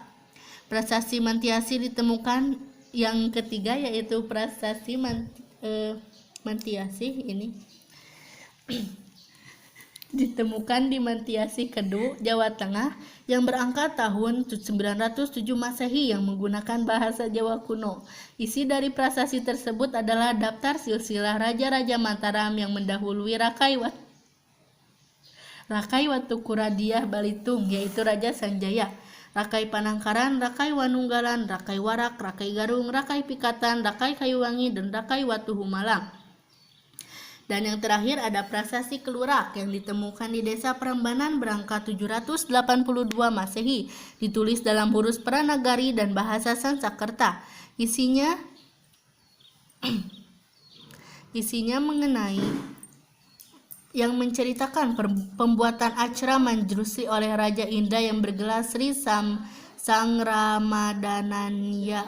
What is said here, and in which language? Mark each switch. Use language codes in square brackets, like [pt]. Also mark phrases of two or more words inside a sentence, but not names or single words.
[id] Prasasti Mantiasi ditemukan yang ketiga yaitu prasasti Mantiasi ini ditemukan di Mantiasi Kedu, Jawa Tengah yang berangkat tahun 907 Masehi yang menggunakan bahasa Jawa kuno. Isi dari prasasti tersebut adalah daftar silsilah raja-raja Mataram yang mendahului Rakai Watukuradiah Balitung yaitu Raja Sanjaya, Rakai Panangkaran, Rakai Wanunggalan, Rakai Warak, Rakai Garung, Rakai Pikatan, Rakai Kayuwangi, dan Rakai Watuhumalang. Dan yang terakhir ada prasasti Kelurak yang ditemukan di Desa Prambanan berangkat 782 Masehi, ditulis dalam huruf Pranagari dan bahasa Sanskerta. Isinya mengenai yang menceritakan pembuatan acara manjrusi oleh Raja Indra yang bergelar Sri Sangramadananya.